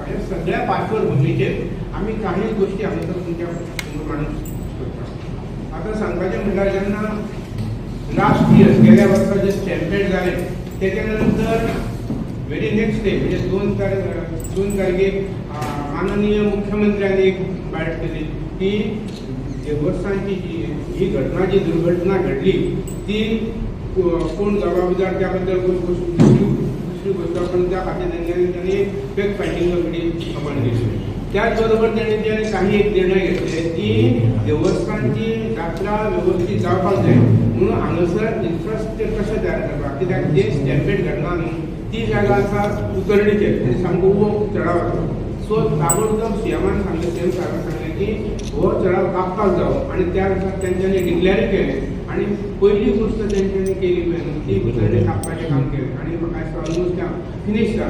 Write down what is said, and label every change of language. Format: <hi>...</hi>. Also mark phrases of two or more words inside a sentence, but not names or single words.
<kok>ह्या सगळ्या पार्श्वभुमीचेर आमी काही गोश्टी हांगासर तुमच्या समोर मांडूंक सोदता. आतां सांगपाचें म्हणल्यार जेन्ना</kok> <en>last year</en> <kok>गेल्या वर्सा जे स्टॅम्पेड जाले तेच्या नंतर</kok> <en>very next day</en> <kok>म्हणजे 2 तारखेक माननीय मुख्यमंत्र्यांनी एक बायट केली की देवस्थानची ही घटना, जी दुर्घटना घडली ती कोण जबाबदार त्याबद्दल दुसरी गोष्ट आपण त्या खात्याने त्यांनी</kok> <en>fact finding committee</en> <kok>आपण केली. त्याचबरोबर त्यांनी काही एक निर्णय घेतले की देवस्थानची जात्रा व्यवस्थित जावपाक जाय म्हणून हांगासर इन्फ्रास्ट्रक्चर कशें तयार करपाक, कित्याक जे स्टॅम्पेड घडना न्हू ती जागा आसा उतरणेचेर सामको उबो चडाव आसा. सो ताबडतोब सीएमान सांगलें, सीएम साहेबान सांगलें की हो चडाव कापपाक जावो आनी त्या अनुसार तेंच्यांनी डिक्लेअर केलें आनी पयली गोश्ट तेंच्यांनी केली पळय ती उतरणी कापपाचें काम केलें आनी म्हाका दिसता</kok> <en>almost finish</en> <kok>जालें.</kok>